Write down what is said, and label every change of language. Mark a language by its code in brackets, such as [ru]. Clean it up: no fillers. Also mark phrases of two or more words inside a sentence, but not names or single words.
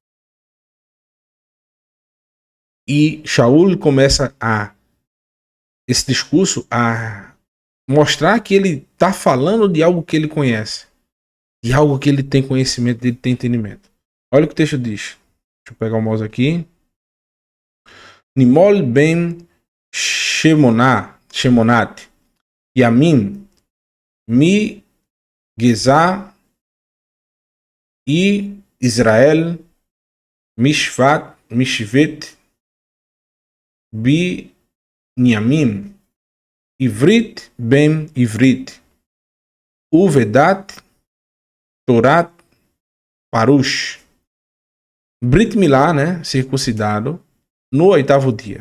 [pt] E Shaul começa esse discurso a mostrar que ele está falando de algo que ele conhece, de algo que ele tem conhecimento, ele tem entendimento. Olha o que o texto diz. Deixa eu pegar o mouse aqui. [he] נימול בן שמונת ימים מגזע e ישראל משבט בנימין עברי בן עברי ובדת תורה פרוש ברית מילה, né, [pt] circuncidado, no 8º dia.